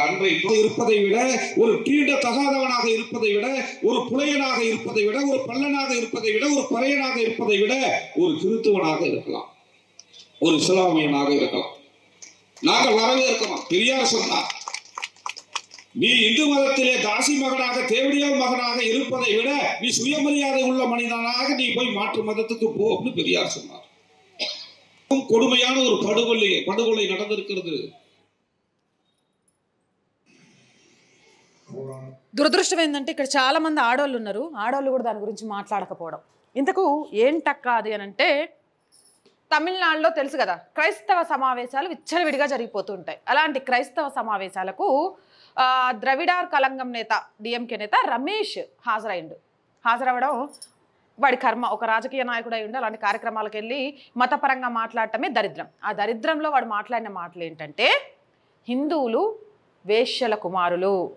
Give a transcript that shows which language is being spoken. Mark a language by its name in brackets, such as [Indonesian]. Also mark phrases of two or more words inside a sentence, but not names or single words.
[Tamil] அன்றைக்கு இருப்பதை விட ஒரு தீண்ட தகாதவனாக இருப்பதை விட ஒரு புலையனாக இருப்பதை விட ஒரு பல்லனாக இருப்பதை விட ஒரு பறையனாக இருப்பதை விட ஒரு கிறிஸ்துவனாக இருக்கலாம் ஒரு இஸ்லாமியனாக இருக்கலாம் நாங்கள் வரவேற்கிறோம் பெரியார் சொன்னார் நீ இந்து மதத்திலே தாசி மகனாக தேவடியார் மகனாக இருப்பதை விட நீ சுயமரியாதை உள்ள மனிதனாக நீ போய் மாற்று மதத்துக்கு போன்னு பெரியார் சொன்னார் கொடுமையான ஒரு படுகொலை நடந்திருக்கிறது [Telugu] దురదృష్టం ఏంటంటే ఇక్కడ చాలా మంది ఆడోళ్ళు ఉన్నారు ఆడోళ్ళు కూడా దాని గురించి మాట్లాడకపోవడం ఇంతకు ఏంటక్క అది అని అంటే తమిళనాడులో తెలుసు కదా క్రైస్తవ సమావేశాలు విచ్చలవిడిగా జరిగిపోతూ ఉంటాయి అలాంటి క్రైస్తవ సమావేశాలకు ద్రవిడార్ కలంగం నేత డిఎంకే నేత రమేష్ హాజరవ్వడం వాడి కర్మ ఒక రాజకీయ నాయకుడు అయి ఉండి అలాంటి కార్యక్రమాలకు వెళ్ళి మతపరంగా మాట్లాడటమే దరిద్రం ఆ దరిద్రంలో వాడు మాట్లాడిన మాటలు ఏంటంటే హిందువులు వేశ్యల కుమారులు